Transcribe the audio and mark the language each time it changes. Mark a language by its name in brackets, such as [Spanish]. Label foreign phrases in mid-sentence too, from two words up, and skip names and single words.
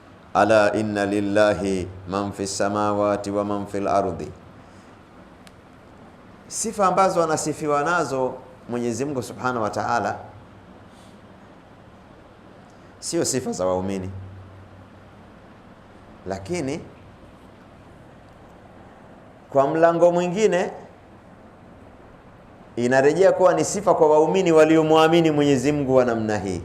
[Arabic] ألا إن لله من في السماوات ومن في الأرض. [Swahili] Sifa ambazo anasifiwa nazo Mwenyezi Mungu [Arabic] سبحانه وتعالى [Swahili] sio sifa za waumini, lakini kwa mlango mwingine inarejea kuwa ni sifa kwa waumini waliomwamini Mwenyezi Mungu wa namna hii.